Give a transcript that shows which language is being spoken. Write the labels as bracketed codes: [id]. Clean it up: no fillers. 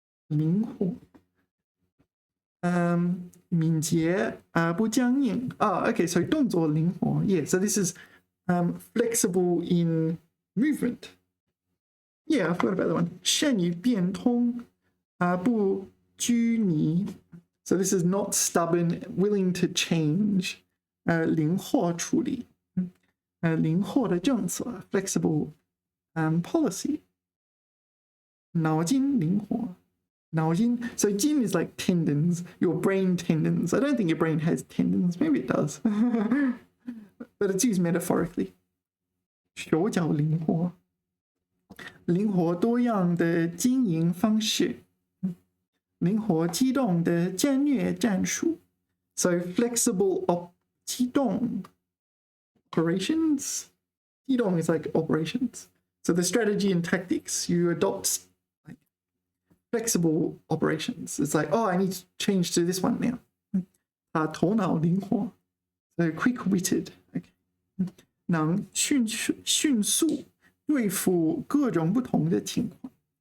[zh] 灵活 敏捷不僵硬 [en] okay, so [zh] 动作灵活 [en] yeah, so this is flexible in movement. Yeah, I forgot about that one. [zh] 善于变通不拘泥 [en] so this is not stubborn, willing to change. [zh] 灵活处理灵活的政策 [en] flexible policy. [zh] 脑筋灵活脑筋 [en] so 筋 is like tendons, your brain tendons. I don't think your brain has tendons, maybe it does. but it's used metaphorically. [zh] 手脚灵活，灵活多样的经营方式，灵活机动的战略战术。 [en] So flexible 机动 operations. 机动 is like operations. So the strategy and tactics you adopt like flexible operations. It's like, oh, I need to change to this one now. [zh] 头脑灵活 [en] so quick-witted. Okay. [zh] 能迅速对付各种不同的情况。